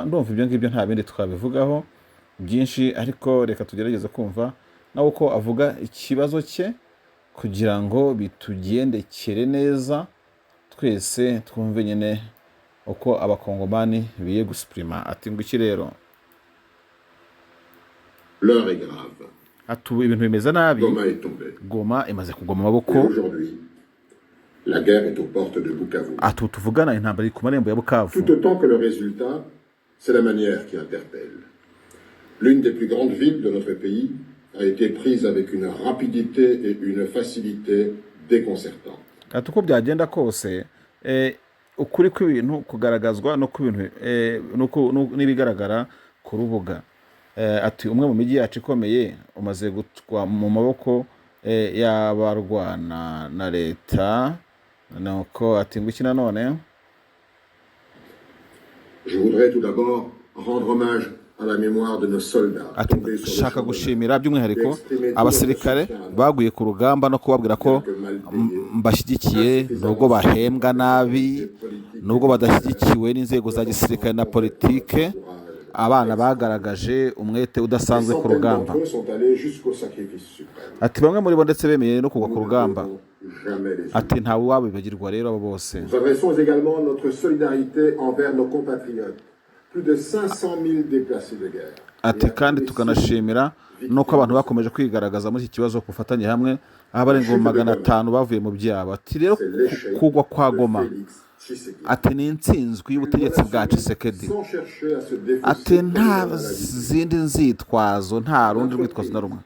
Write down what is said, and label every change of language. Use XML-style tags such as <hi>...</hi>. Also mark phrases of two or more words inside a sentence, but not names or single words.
<rw>Ndumva ibyo ngibyo nta bindi twabivugaho byinshi, ariko reka tugerageze kumva nawe uko avuga ikibazo cye kugira ngo bitugendekere neza twese twumve nyine uko abakongomani biye gusprima. Ati ngo iki rero,</rw> <fr>l'heure est grave.</fr> <rw>Atu ibintu bimeze nabi,</rw> <fr>Goma est tombé.</fr> <rw>Goma imaze kugwa mu maboko.</rw> <fr>Aujourd'hui, la guerre est aux portes de Bukavu.</fr> <rw>Atu tuvugana intambara iri ku marembo ya Bukavu.</rw> <fr>Tout autant que le résultat, c'est la manière qui interpelle. L'une des plus grandes villes de notre pays a été prise avec une rapidité et une facilité déconcertantes.</fr> <rw>Ati uko byagenda kose ukuri kw'ibintu kugaragazwa no ku bintu n'ibigaragara ku rubuga. Ati umwe mu mijyi yacu ikomeye umaze gutwa mu maboko y'abarwana na leta. Nuko ati ngo iki nanone,</rw> <fr>Je voudrais tout d'abord rendre hommage à la mémoire de nos soldats.</fr> <rw>Shaka gushimira by'umwihariko abasirikare baguye ku rugamba no kubabwira ko mbashyigikiye nubwo bahembwa nabi, nubwo badashyigikiwe n'inzego za gisirikare na politike. Abana bagaragaje umwete udasanzwe ku rugamba. Ati bamwe muri bo ndetse bemeye no kugwa ku rugamba. Ati ntawe wabibagirwa rero abo bose.</rw> <fr>Nous adressons également notre solidarité envers nos compatriotes. Plus de 500 000 déplacés de guerre.</fr> <rw>Ati kandi tukanashimira nuko abantu bakomeje kwigaragaza muri iki kibazo kufatanye hamwe, aho abarenga 500 bavuye mu byabo. Ati rero kugwa kwa Goma ati ni intsinzwi y'ubutegetsi bwa Tshisekedi, ati nta zindi nzitwazo, nta rundi rwitwazo na rumwe.</rw>